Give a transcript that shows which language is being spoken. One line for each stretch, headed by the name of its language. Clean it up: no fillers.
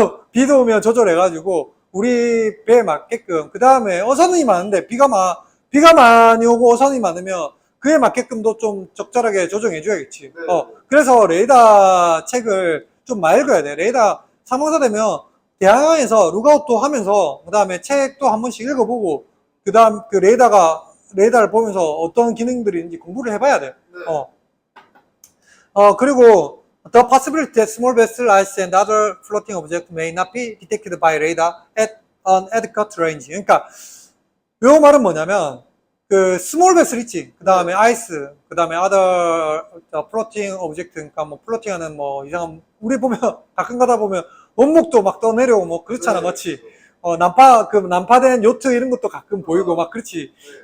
Korean: 비도 오면 조절해가지고 우리 배에 맞게끔 그 다음에 어선이 많은데 비가 많이 오고 어선이 많으면 그에 맞게끔도 좀 적절하게 조정해줘야겠지. 네. 그래서 레이더 책을 좀 많이 읽어야 돼. 레이더 상황사 되면 대항해서 룩아웃도 하면서 그 다음에 책도 한 번씩 읽어보고 그 다음 그 레이더를 보면서 어떤 기능들이 있는지 공부를 해봐야 돼. 네. 그리고
English: the possibility that small vessel ice and other floating objects may not be detected by radar at an adequate range.
Korean: 그러니까 요 말은 뭐냐면 그 스몰 베슬 있지. 그 다음에 아이스, 그 다음에
English: other floating object,
Korean: 그러니까 뭐 플로팅하는 뭐 이상한 우리 보면 가끔 가다 보면 원목도 막 떠내려오고 뭐 그렇잖아, 네. 맞지? 난파된 요트 이런 것도 가끔 보이고 막 그렇지.